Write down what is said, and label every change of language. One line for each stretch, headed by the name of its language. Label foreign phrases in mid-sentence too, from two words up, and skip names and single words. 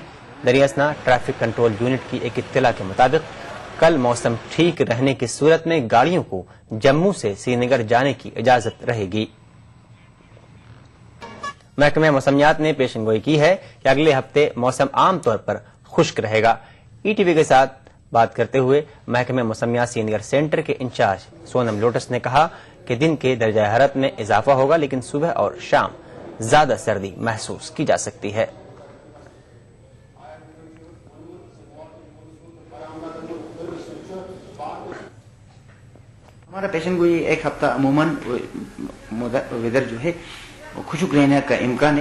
Urdu: دریاسنا ٹریفک کنٹرول یونٹ کی ایک اطلاع کے مطابق کل موسم ٹھیک رہنے کی صورت میں گاڑیوں کو جموں سے سرینگر جانے کی اجازت رہے گی. محکمہ موسمیات نے پیشن گوئی کی ہے کہ اگلے ہفتے موسم عام طور پر خشک رہے گا. ای ٹی وی کے ساتھ بات کرتے ہوئے محکمہ موسمیات سرینگر سینٹر کے انچارج سونم لوٹس نے کہا کہ دن کے درجہ حرارت میں اضافہ ہوگا لیکن صبح اور شام زیادہ سردی محسوس کی جا سکتی ہے. ہمارا پیشن گوئی ایک ہفتہ عموماً ویدر جو ہے خشک رہنے کا امکان ہے.